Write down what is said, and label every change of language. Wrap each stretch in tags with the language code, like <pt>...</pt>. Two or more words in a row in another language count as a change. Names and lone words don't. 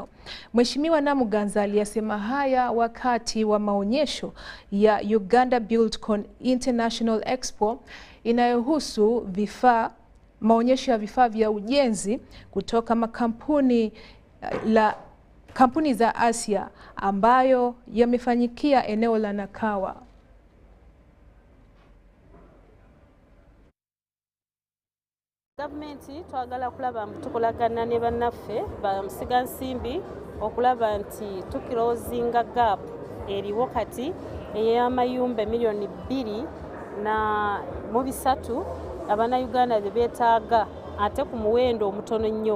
<sw>Mheshimiwa Namuganza aliyasema haya wakati wa maonyesho ya Uganda Buildcon International Expo inayohusu maonyesho ya vifaa vya ujenzi kutoka makampuni kampuni za Asia ambayo yamefanyikia eneo la Nakawa.</sw> <lg>Gavumenti twagala kulaba tukolagana ne bannaffe ba musigansimbi okulaba nti tukirozinga gap eriwo kati ey'amayumba milioni 2.3 Abannayuganda bye beetaaga ate ku muwendo omutono nnyo.</lg>